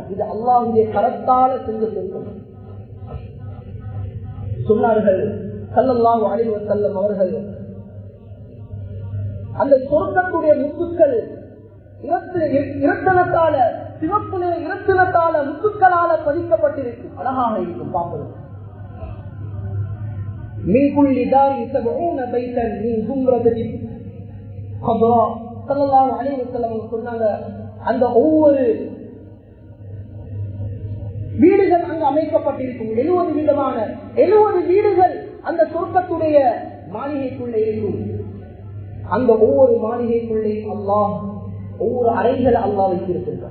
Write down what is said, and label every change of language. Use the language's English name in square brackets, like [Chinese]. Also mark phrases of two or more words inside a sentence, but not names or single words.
[Tamil] இது அல்லாஹ்வுடைய கரத்தால செஞ்ச சொர்க்கம். சொன்னார்கள் [Arabic] صلى الله عليه وسلم [Tamil] அவர்கள், அந்த சொர்க்கத்துடைய முத்துக்கள் இரத்தனத்தால, சிவப்பு நிற இரத்தனத்தால முத்துக்களால பதிக்கப்பட்டிருக்கும். அழகாக இருக்கும் பார்ப்பது. [Arabic] من كل دار 70 بيتا من زمرة خضراء. صلى الله عليه وسلم [Tamil] சொன்னாங்க, அந்த ஒவ்வொரு வீடுகள் அங்கு அமைக்கப்பட்டிருக்கும். 70 விதமான 70 வீடுகள் அந்த சொர்க்கத்துடைய மாளிகைக்குள்ளே இருக்கும். அந்த ஒவ்வொரு மாளிகைக்குள்ளே அல்லாஹ் ஒவ்வொரு அறைகளை அல்லாஹ் வைத்திருக்கின்றார்.